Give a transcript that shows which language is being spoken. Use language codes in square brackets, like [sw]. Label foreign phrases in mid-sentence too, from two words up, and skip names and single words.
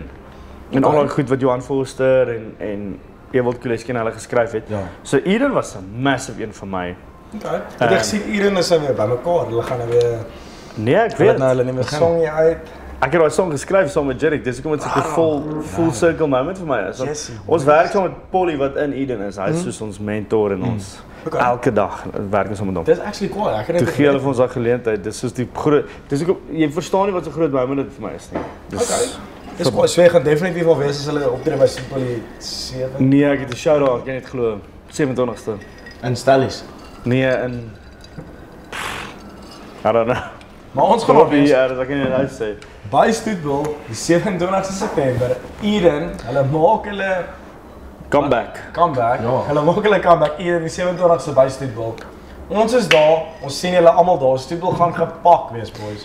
[af] En al daai goed wat Johan Forster en Ewald Kuleski en hulle geskryf het. Ja. So Eden was 'n massive een vir my. Okay. Het jy gesien Eden is nou weer bymekaar. Hulle gaan nou weer Nee, ek weet weet. nou hulle neem 'n songie uit. Ek het daai song geskryf saam met Jerick, dis hoekom dit so 'n [en] full circle moment [af] vir my is. Jessie. Ons werk saam met Polly wat in Eden is. Hy is soos ons mentor en ons elke dag werk ons saam met hom. Dis actually cool. Ek het Toe dit gee hulle vir ons daai geleentheid. Dis soos die groot dis hoekom jy verstaan nie wat so groot moment dit vir my is nie. Dis Dis cool. So jy gaan definitief wel wees as hulle optree by Simply 7. Nee, ek het 'n [en] shout out, [af] ek kan net glo 27ste. In Stellies. Nee, [en] in I don't know. [af] Maar ons gaan op wees Ja, dat kan jy nou sê. by Stoetbul die 27ste September. Eden, hulle maak hulle Comeback. comeback. Ja. Hulle maak hulle comeback Eden die 27ste by Stoetbul. Ons is daar, ons sien julle almal daar. Stoetbul gaan gepak wees, boys.